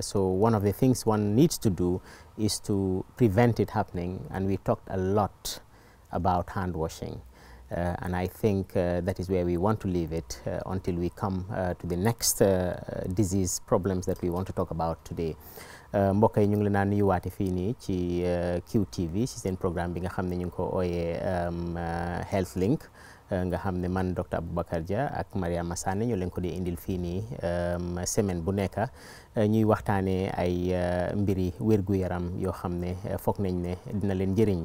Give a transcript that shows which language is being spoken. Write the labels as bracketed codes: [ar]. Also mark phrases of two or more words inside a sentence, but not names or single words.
[en] So one of the things one needs to do is to prevent it happening, and we talked a lot about hand washing, and I think that is where we want to leave it until we come to the next disease problems that we want to talk about today. [wo] mbokk yi ñu ngi leen a nuyuwaate fii nii ci QTV ci seen programme bi nga xam ne ñu ngi ko ooyee Health Link, nga xam ne man Dr. Abubakar Jah ak Maria Masane ñu leen ko di indil fii nii semaine bu nekk ñuy waxtaanee ay mbiri wér-gu-yaram yoo xam ne foog nañ ne dina leen njëriñ.